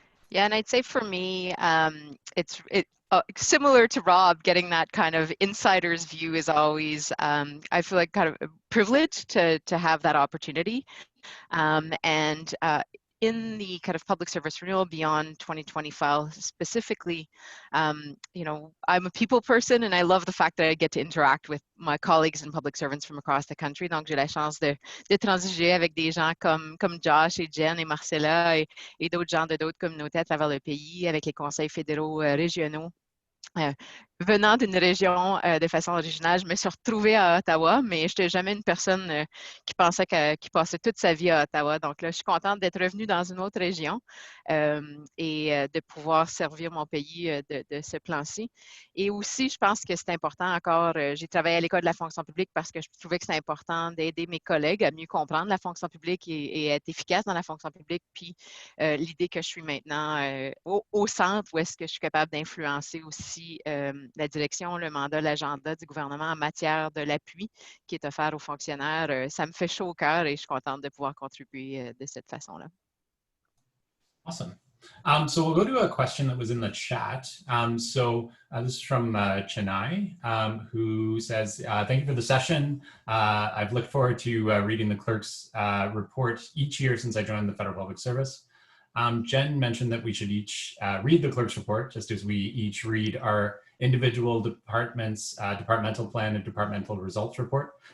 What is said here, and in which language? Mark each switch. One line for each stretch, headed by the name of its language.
English: Yeah, and I'd say for me, it's similar to Rob, getting that kind of insider's view is always, I feel like kind of a privilege to have that opportunity. And in the kind of public service renewal Beyond 2020 file specifically, you know, I'm a people person and I love the fact that I get to interact with my colleagues and public servants from across the country.
French: Donc, j'ai la chance de transiger avec des gens comme Josh et Jen et Marcella et d'autres gens de d'autres communautés à travers le pays, avec les conseils fédéraux régionaux. Venant d'une région de façon originale, je me suis retrouvée à Ottawa, mais je n'étais jamais une personne qui pensait qui passait toute sa vie à Ottawa. Donc là, je suis contente d'être revenue dans une autre région et de pouvoir servir mon pays de ce plan-ci. Et aussi, je pense que c'est important encore, j'ai travaillé à l'École de la fonction publique parce que je trouvais que c'est important d'aider mes collègues à mieux comprendre la fonction publique et être efficace dans la fonction publique. Puis l'idée que je suis maintenant au centre où est-ce que je suis capable d'influencer aussi la direction, le mandat, l'agenda du gouvernement en matière de l'appui qui est offert aux fonctionnaires, ça me fait chaud au cœur et je suis contente de pouvoir contribuer de cette façon-là.
English: Awesome. So we'll go to a question that was in the chat. This is from Chennai, who says, thank you for the session. I've looked forward to reading the Clerks Report each year since I joined the Federal Public Service. Jen mentioned that we should each read the Clerks Report, just as we each read our individual departments, departmental plan and departmental results report.